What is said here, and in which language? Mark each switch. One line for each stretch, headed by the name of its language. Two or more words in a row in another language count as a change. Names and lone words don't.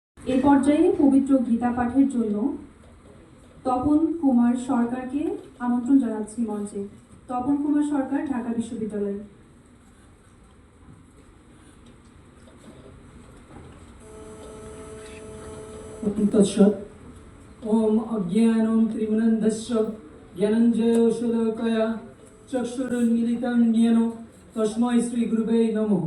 Bangla: এ পর্যায়ে পবিত্র গীতা পাঠের জন্য তপন কুমার সরকারকে আমন্ত্রণ জানাচ্ছি মঞ্চে। তপন কুমার সরকার, ঢাকা বিশ্ববিদ্যালয়।
Sanskrit: तत्सत् ओम अज्ञानं त्रिमिनन्दस्य ज्ञानञ्जनशलाकया चक्षुरुन्मीलितं येन तस्मै श्रीगुरुवे नमः।